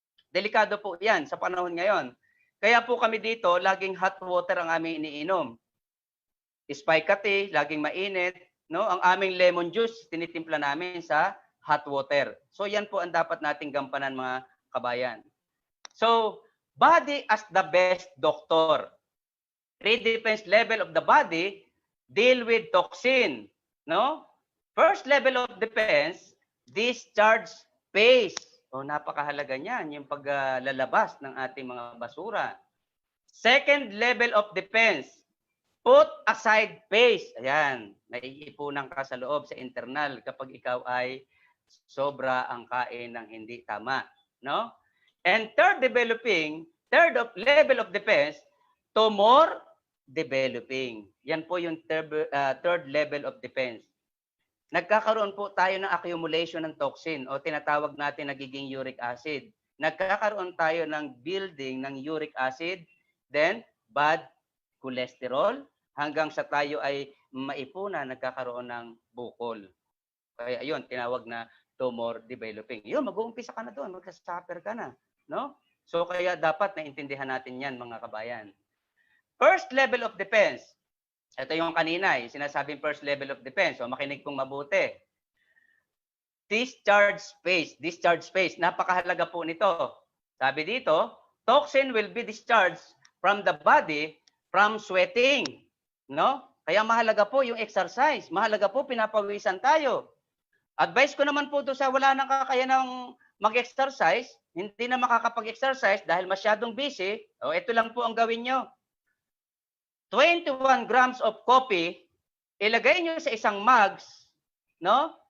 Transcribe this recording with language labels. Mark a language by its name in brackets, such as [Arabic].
[Filipino] Delikado po 'yan sa panahon ngayon. Kaya po kami dito, laging hot water ang aming iniinom. Spike laging mainit, no? Ang aming lemon juice tinitimpla namin sa hot water. So yan po ang dapat nating gampanan, mga kabayan. [English] So, body as the best doctor. 3 defense level of the body deal with toxin, no? First level of defense, discharge phase. [Filipino] O napakahalaga niyan, yung paglalabas ng ating mga basura. [English] Second level of defense, put aside phase. [Filipino] Ayan, naiipunan ka sa loob, sa internal kapag ikaw ay sobra ang kain ng hindi tama, no? [English] And third level of defense, tumor developing. [Filipino] Yan po yung third level of defense. Nagkakaroon po tayo ng accumulation ng toxin o tinatawag natin nagiging uric acid. Nagkakaroon tayo ng building ng uric acid, then bad cholesterol, hanggang sa tayo ay maipuna, nagkakaroon ng bukol. Kaya ayun, tinawag na tumor developing. Yun, mag-uumpisa ka na doon, magka-suffer ka na, no? So kaya dapat naintindihan natin yan, mga kabayan. [English] First level of defense. [Filipino] Ito yung kanina, sinasabing first level of defense. So makinig pong mabuti. [English] Discharge space. Napakahalaga po nito. [Filipino] Sabi dito, [English] toxin will be discharged from the body from sweating, no? [Filipino] Kaya mahalaga po yung exercise. Mahalaga po pinapawisan tayo. Advice ko naman po doon sa wala nang kakayanang mag-exercise, hindi na makakapag-exercise dahil masyadong busy, ito lang po ang gawin nyo. [English] 21 grams of coffee, [Filipino] ilagay nyo sa isang mugs, no?